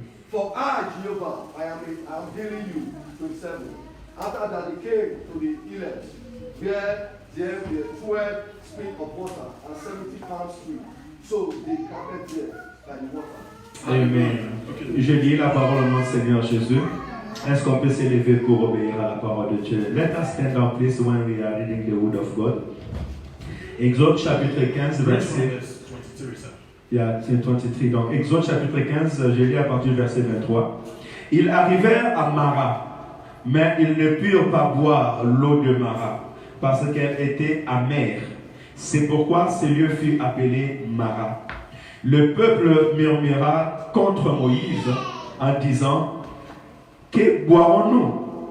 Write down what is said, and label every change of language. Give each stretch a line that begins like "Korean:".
English: For I, Jehovah, I am healing you. 27. After that they came to the Elam, where there were 12 springs of water and 70 palm trees. So they camped there by the water. Amen.
French: Je lis la parole au nom du Seigneur Jésus. Est-ce qu'on peut s'élever pour obéir à la parole de Dieu?
English: Let us stand up please when we are reading the word of God.
French: Exode chapitre 15, verset 23. Donc, Exode chapitre 15, je lis à partir du verset 23. Ils arrivèrent à Mara, mais ils ne purent pas boire l'eau de Mara, parce qu'elle était amère. C'est pourquoi ce lieu fut appelé Mara. Le peuple murmura contre Moïse en disant: que boirons-nous?